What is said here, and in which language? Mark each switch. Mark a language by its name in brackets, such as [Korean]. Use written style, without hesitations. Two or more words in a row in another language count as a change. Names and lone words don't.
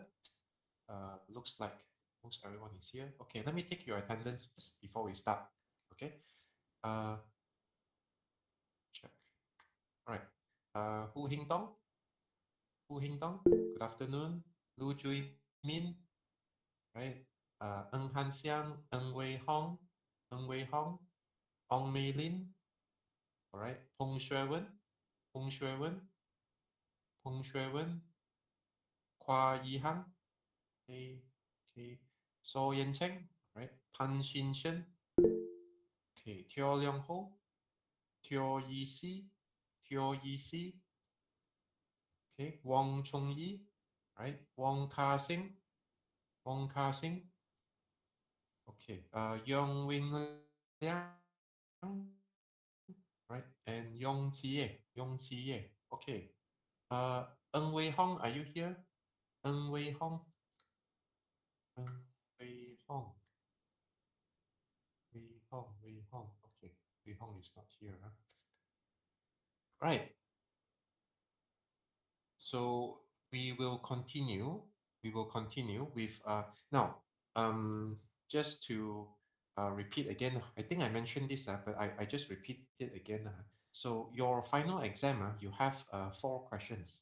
[English] Looks like most everyone is here. Okay, let me take your attendance first before we start. Okay, uh, check. All right. Hu Hing Dong. Hu Hing Dong. Good afternoon. Lu Jui Min. Right. Ng Han Xiang. Ng Wei Hong. Ng Wei Hong. Ong Mei Lin. All right. Peng Xuewen. Peng Xuewen. Peng Xuewen. Hua Yihan. Okay. Okay. So Yan Cheng. Right. Tan Xin Shen. Okay. Teo Leong Ho. Teo Yi Si. Teo Yi Si. Okay. Wong Chung Yi. Right. Wong Ka Sing. Wong Ka Sing. Okay. Yong Wing Liang. Right. And Yong Qie. Yong Qie. Okay. Ng Wei Hong, are you here? Ng Wei Hong. Ng Wei Hong. Wei Hong. Wei Hong. Okay. Wei Hong is not here. Huh? Right. So we will continue. We will continue with now. Um, just to repeat again. I think I mentioned this, but I just repeat it again. So your final exam, you have four questions.